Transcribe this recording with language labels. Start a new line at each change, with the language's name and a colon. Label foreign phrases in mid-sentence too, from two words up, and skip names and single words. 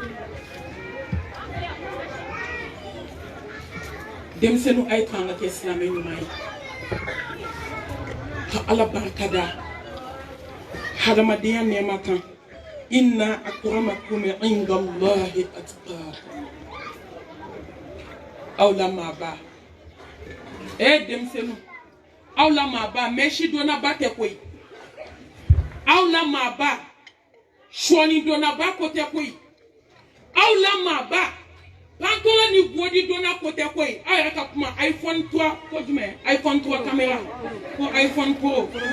Bambara: denmisɛnninw a ye to an ka kɛ silamɛ ɲuman ye ka ala barika da hadamadenya nɛɛma kan
Arabic: إن أكرمكم عند الله أتقاكم
Bambara: aw la maaba denmisɛnninw aw la maaba mɛsi donnaba tɛ koyi aw la maaba sɔɔni donnaba ko tɛ koyi aw la maaba pantola ni bodi donna ko tɛ koyi aw yɛrɛ ka kuma iPhone 3 ko jumɛn iPhone 3 caméra ko iPhone Pro